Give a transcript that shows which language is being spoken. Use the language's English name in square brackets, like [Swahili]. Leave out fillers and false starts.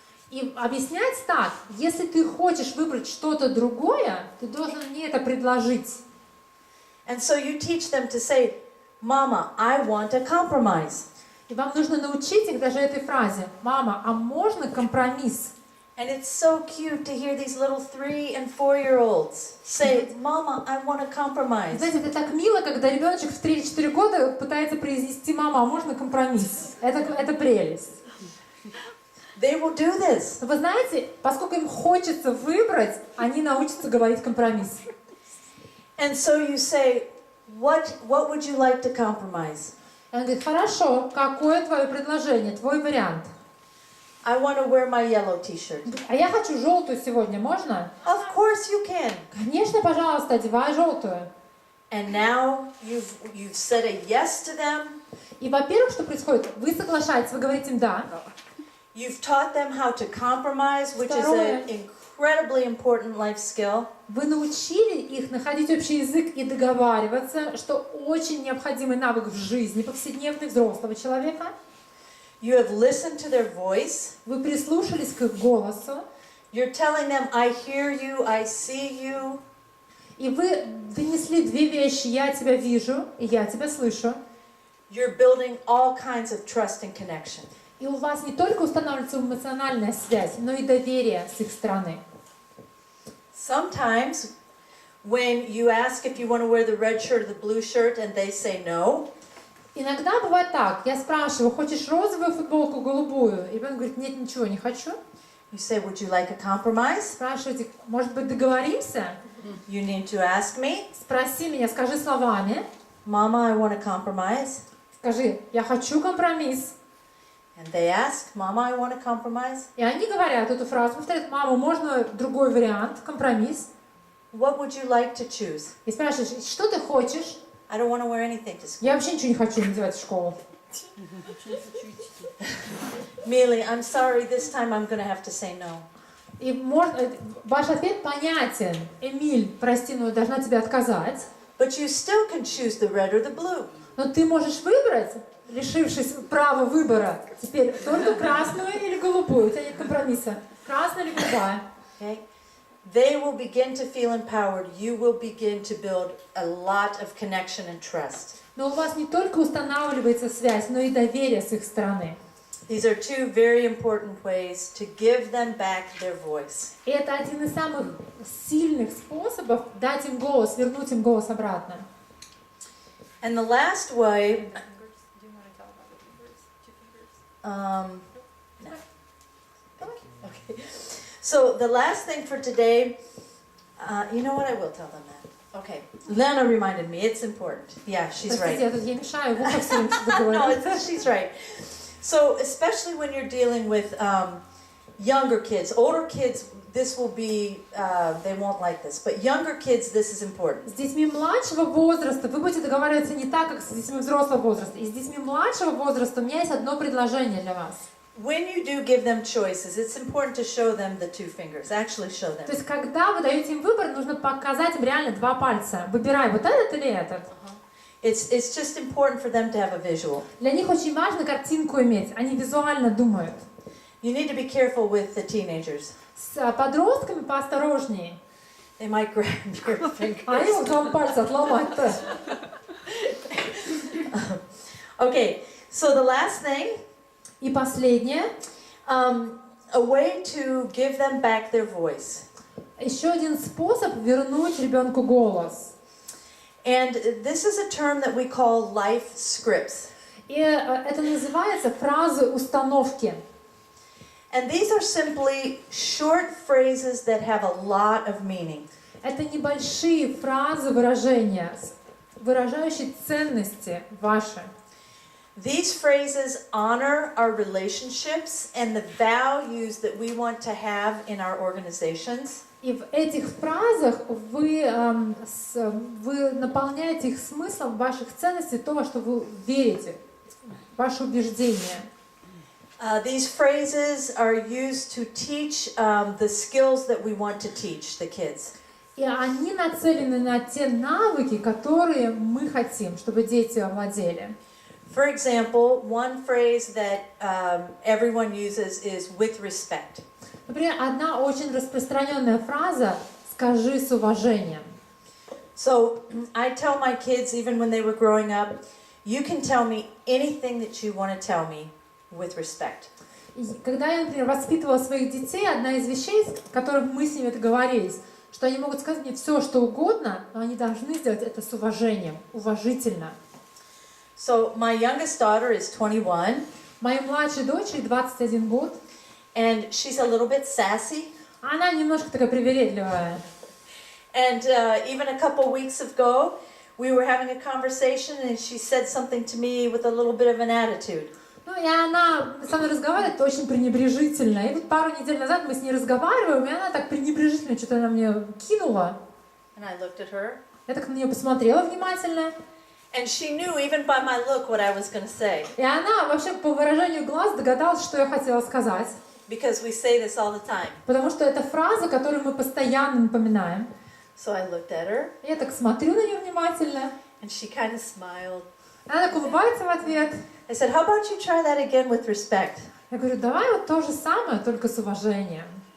[Russian] И объяснять так, если ты хочешь выбрать что-то другое, ты должен мне это предложить. [English] And so you teach them to say, Mama, I want a compromise. [Russian] И вам нужно научить их даже этой фразе. Мама, а можно компромисс? [English] And it's so cute to hear these little 3- and 4-year-olds say, Mama, I want to compromise. [Russian] Знаете, это так мило, когда ребеночек в 3-4 года пытается произнести: мама, а можно компромисс? Это прелесть. [English] They will do this. [Russian] Вы знаете, поскольку им хочется выбрать, они научатся говорить компромисс. [English] And so you say, what would you like to compromise? [Russian] И он говорит: хорошо, какое твое предложение, твой вариант? [English] I want to wear my yellow t-shirt. [Russian] А я хочу желтую сегодня, можно? [English] Of course you can. [Russian] Конечно, пожалуйста, одевай желтую. [English] And now you've said a yes to them. [Russian] И, во-первых, что происходит? Вы соглашаетесь, вы говорите им «да». [English] You've taught them how to compromise, which is an incredibly important life skill. [Russian] Вы научили их находить общий язык и договариваться, что очень необходимый навык в жизни повседневной взрослого человека. [English] You have listened to their voice. [Russian] Вы прислушались к их голосу. [English] You're telling them, I hear you, I see you. [Russian] И вы донесли две вещи: я тебя вижу и я тебя слышу. [English] You're building all kinds of trust and connection. [Russian] И у вас не только устанавливается эмоциональная связь, но и доверие с их стороны. [English] Sometimes, when you ask if you want to wear the red shirt or the blue shirt and they say no, [Russian] Иногда бывает так: я спрашиваю: хочешь розовую футболку, голубую? И ребенок говорит: нет, ничего не хочу. [English] you say, would you like a compromise? [Russian] Спрашиваете: может быть, договоримся? [English] You need to ask me, [Russian] Спроси меня, скажи словами. [English] Mama, I want a compromise. [Russian] Скажи: я хочу компромисс. [English] And they ask, Mama, I want a compromise. [Russian] И они говорят эту фразу, повторяют: мама, можно другой вариант, компромисс? [English] What would you like to choose? [Russian] И спрашиваешь: что ты хочешь? [English] I don't want to wear anything to school. [Russian] Я вообще ничего не хочу надевать в школу. [English] Millie, I'm sorry, this time I'm going to have to say no. [Russian] И ваш ответ понятен. Эмиль, прости, но я должна тебе отказать. [English] But you still can choose the red or the blue. [Russian] Но ты можешь выбрать, лишившись права выбора, теперь только красную или голубую. У тебя нет компромисса. Красная или голубая. [English] Okay? They will begin to feel empowered. You will begin to build a lot of connection and trust. [Russian] Но у вас не только устанавливается связь, но и доверие с их стороны. [English] These are two very important ways to give them back their voice. [Russian] И это один из самых сильных способов дать им голос, вернуть им голос обратно. [English] And the last way, no. Okay. So the last thing for today, you know what? I will tell them that. Okay. Lena reminded me. It's important. Yeah, she's [Russian] Простите, [English] right. [Russian] я мешаю, в ухо все время что-то [English] No, [Russian] говорю. [English] she's right. So especially when you're dealing with younger kids, older kids, this will be, they won't like this, but younger kids, this is important. [Russian] С детьми младшего возраста вы будете договариваться не так, как с детьми взрослого возраста. И с детьми младшего возраста у меня есть одно предложение для вас. [English] When you do give them choices, it's important to show them the 2 fingers. Actually show them. [Russian] То есть, когда вы даете им выбор, нужно показать им реально 2 пальца. Выбирай, вот этот или этот. [English] It's just important for them to have a visual. [Russian] Для них очень важно картинку иметь. Они визуально думают. [English] You need to be careful with the teenagers. [Russian] С подростками поосторожнее. [English] They might grab your fingers. [Russian] Они могут вам пальцы отломать-то. [English] Okay, so the last thing, [Russian] И последнее. [English] a way to give them back their voice. [Russian] Еще один способ вернуть ребенку голос. [English] And this is a term that we call life scripts. [Russian] И это называется фразы установки. [English] And these are simply short phrases that have a lot of meaning. [Russian] Это небольшие фразы, выражения, выражающие ценности ваши. [English] These phrases honor our relationships and the values that we want to have in our organizations. [Russian] И в этих фразах вы наполняете их смыслом ваших ценностей, то, во что вы верите, ваши убеждения. [English] These phrases are used to teach the skills that we want to teach the kids. [Russian] И они nацелены на те навыки, которые мы хотим, чтобы дети овладели. [English] For example, one phrase that everyone uses is with respect. [Russian] Например, одна очень распространенная фраза «скажи с уважением». [English] So I tell my kids, even when they were growing up, you can tell me anything that you want to tell me with respect. [Russian] И когда я, например, воспитывала своих детей, одна из вещей, о которых мы с ними договорились, что они могут сказать мне все, что угодно, но они должны сделать это с уважением, уважительно. [English] So my youngest daughter is 21, [Russian] Моей младшей дочери 21 год, [English] and she's a little bit sassy. [Russian] она немножко такая привередливая. [English] And even a couple weeks ago, we were having a conversation, and she said something to me with a little bit of an attitude. [Russian] Ну, и она со мной разговаривает очень пренебрежительно. И вот пару недель назад мы с ней разговариваем, и она так пренебрежительно что-то на мне кинула. [English] And I looked at her, [Russian] Я так на нее посмотрела внимательно. [English] and she knew even by my look what I was going to say, [Russian] И она вообще по выражению глаз догадалась, что я хотела сказать. [English] because we say this all the time. [Russian] Потому что это фраза, которую мы постоянно напоминаем. [English] So I looked at her, [Russian] Я так смотрю на нее внимательно. [English] and she kind of smiled. [Russian] Она так улыбается в ответ. [English] I said, how about you try that again with respect? [Russian] Я говорю, давай вот то же самое, только с уважением.